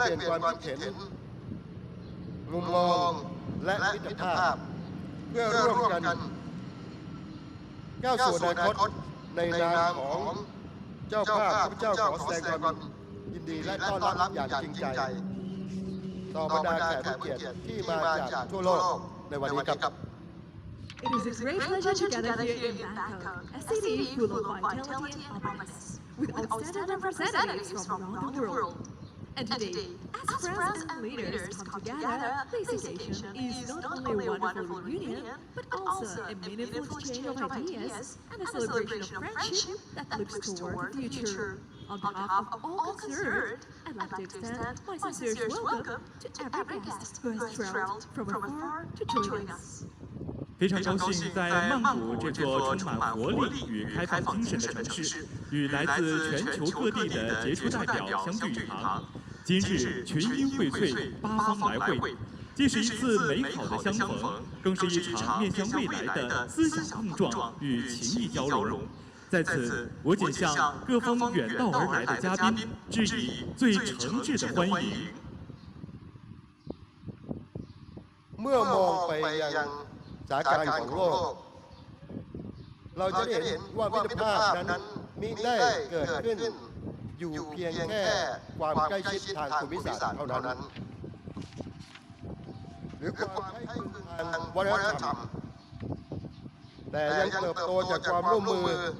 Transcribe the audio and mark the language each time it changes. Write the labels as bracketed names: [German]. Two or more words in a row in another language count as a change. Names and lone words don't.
[Thai] ลี่ยนความคิดเห็นมุมมองและมิตรภาพเพื่อร่วมกันก้าวสู่อนาคตในนามของเจ้าภาพข้าพเจ้าขอแสดงความยินดีและต้อนรับอย่างจริงใจต่อบรรดาแขกผู้เกียรติที่มาจากทั่วโลกในวันนี้ครับ [English] It is a great pleasure to gather here in Bangkok, a city full of vitality and openness, with outstanding representatives from around the world. And today, as friends and leaders come together, this occasion is not only a wonderful reunion, but also a meaningful exchange of ideas and a celebration of friendship that looks toward the future. On behalf of all concerned, I'd like to extend my sincerest welcome to every guest who has traveled from afar to join us. [Chinese] 非常高兴在曼谷这座充满活力与开放精神的城市，与来自全球各地的杰出代表相聚一堂。今日群英荟萃，八方来会，既是一次美好的相逢，更是一场面向未来的思想碰撞与情谊交融。在此，我谨向各方远道而来的嘉宾致以最诚挚的欢迎。 [Thai] เมื่อมองไปยังสถานการณ์ของโลกเราจะเห็นว่ามิตรภาพนั้นมิได้เกิดขึ้นอยู่เพียงแค่ความใกล้ชิดทางภูมิศาสตร์เท่านั้นหรือความใกล้ชิดทางวัฒนธรรมแต่ยังเติบโตจากความร่วมมือ